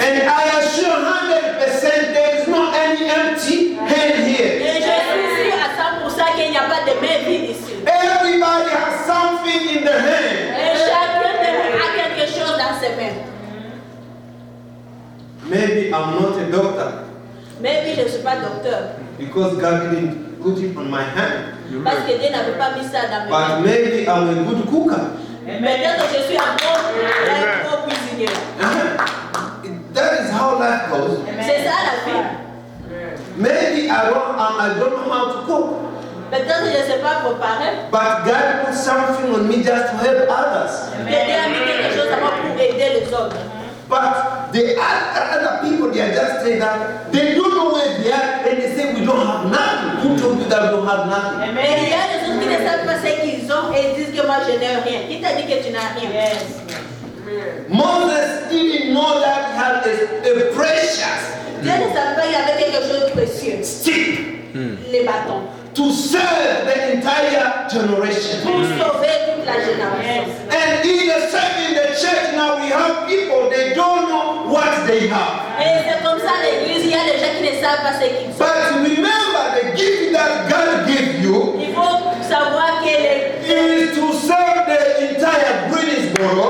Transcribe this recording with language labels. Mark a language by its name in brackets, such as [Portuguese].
[English] And I assure 100% there is no any empty hand here. [French] Et je suis sûr à 100% qu'il n'y a pas de main vide ici. [English] Everybody has something in their hand. [French] Et chacun de nous a quelque chose dans ses mains. [English] Maybe I'm not a doctor [French] Même si je ne suis pas docteur. [English] because God didn't put it on my hand. [French] Parce que Dieu n'avait pas mis ça dans mes mains. [English] But maybe I'm a good cooker. [French] Peut-être que je suis un bon cuisinier. [English] That is how life goes. [French] C'est ça la vie. [English] Maybe I don't know how to cook. [French] Peut-être que je ne sais pas préparer. [English] But God put something on me just to help others. [French] Mais Dieu a mis quelque chose à moi pour aider les autres. [English] But the other people, they are just saying that they don't know where they are and they say we don't have nothing. Who told you that we don't have nothing? [French] Mais il y a des autres qui ne savent pas ce qu'ils ont et ils disent que moi je n'ai rien. Qui t'a dit que tu n'as rien? [English] Moses didn't know that he had a precious [French] Dieu ne savait pas qu'il y avait quelque chose de précieux. [English] stick [French] Les bâtons. [English] to serve the entire generation. [French] Pour sauver toute la génération. [English] And in the church now we have people, they don't know what they have. [French] Et c'est comme ça l'église, il y a des gens qui ne savent pas ce qu'ils ont. [English] But remember the gift that God gave you [French] Il faut savoir que les [English] is to serve the entire Greensboro.